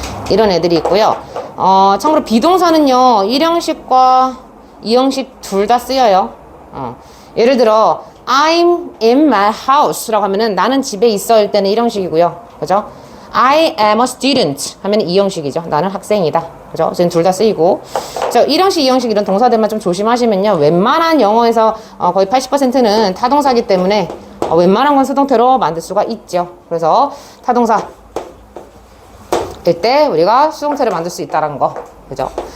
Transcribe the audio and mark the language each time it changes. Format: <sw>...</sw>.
<ko>이런 애들이 있고요. 참고로 비동사는요, 1형식과 2형식 둘 다 쓰여요. 예를 들어</ko> <en>I'm in my house</en> <ko>라고 하면은 나는 집에 있어 일 때는 1형식이고요. 그죠?</ko> <en>I am a student</en> <ko>하면 2형식이죠. 나는 학생이다. 그죠? 지금 둘 다 쓰이고. 1형식, 2형식 이런 동사들만 좀 조심하시면요. 웬만한 영어에서 거의 80%는 타동사기 때문에 웬만한 건 수동태로 만들 수가 있죠. 그래서 타동사 때 우리가 수동태를 만들 수 있다는 거. 그죠?</ko>